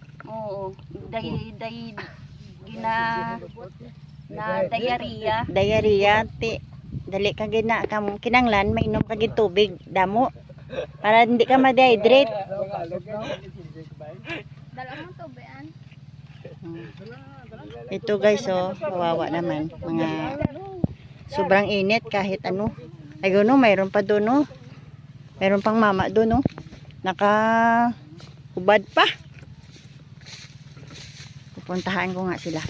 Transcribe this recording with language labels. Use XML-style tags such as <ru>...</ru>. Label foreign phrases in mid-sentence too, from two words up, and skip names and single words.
<tl>Oo, na diarrhea.</tl> <hil>Diarrhea, ti. Dali ka gina, kinanglan, mainom ka gid tubig, damo.</hil> <tl>Para hindi ka ma-dehydrate. Dala mo to, Bean. Ito guys, oh, kawawa naman. Mga sobrang init kahit ano. Ayun no, mayroon pa doon no. Mayroon pang mama doon no. Nakahubad pa. Pupuntahan ko nga sila.</tl>